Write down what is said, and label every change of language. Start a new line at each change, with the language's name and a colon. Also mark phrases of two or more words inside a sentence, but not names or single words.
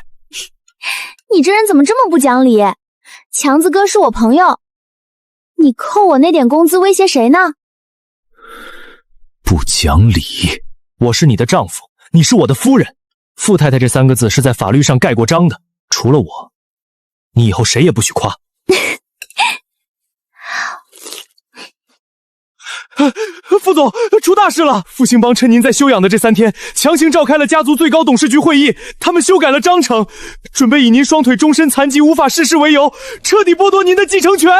Chinese: 你這人怎麼這麼不講理？強子哥是我朋友，你扣我那點工資威脅誰呢？不講理！我是你的丈夫，你是我的夫人，傅太太這3個字是在法律上蓋過章的，除了我，你以後誰也不許誇。傅總，出大事了！復興幫趁您在休養的這3天，強行召開了家族最高董事局會議，他們修改了章程，準備以您雙腿終身殘疾無法逝世為由，徹底剝奪您的繼承權。